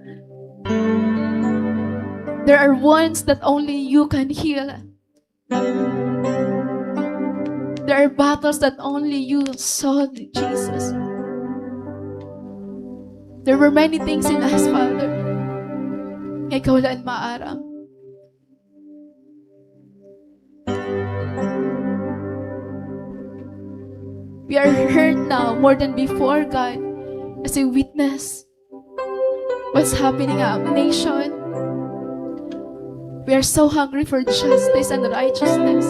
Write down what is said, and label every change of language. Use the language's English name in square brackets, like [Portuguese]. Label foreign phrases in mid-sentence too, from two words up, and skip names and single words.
[English] There are wounds that only you can heal. There are battles that only you saw, Jesus. There were many things in us, Father. [Waray] Ikaw lang maaram. [English] We are hurt now more than before, God, as we witness what's happening in our nation. We are so hungry for justice and righteousness.